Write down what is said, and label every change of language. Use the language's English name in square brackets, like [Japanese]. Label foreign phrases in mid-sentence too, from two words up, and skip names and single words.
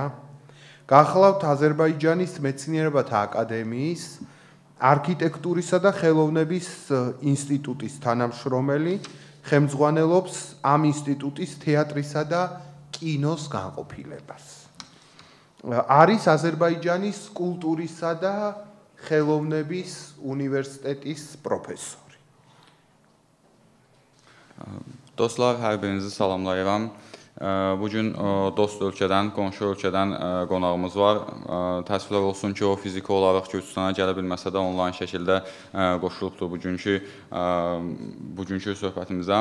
[Georgian] გახლავთ აზერბაიჯანის მეცნიერებათა აკადემიის არქიტექტურისა და ხელოვნების ინსტიტუტის თანამშრომელი, ხელმძღვანელობს ამ ინსტიტუტის თეატრისა და კინოს განყოფილებას. არის აზერბაიჯანის კულტურისა და ხელოვნების უნივერსიტეტის პროფესორი. [Azerbaijani] Dostlar, hər birinizi salamlayıram. Bugün dost ölkədən, qonşu ölkədən qonağımız var. Təəssüflər olsun ki, o fiziki olaraq Gürcüstana gələ bilməsə də onlayn şəkildə qoşulubdur bugünkü söhbətimizə.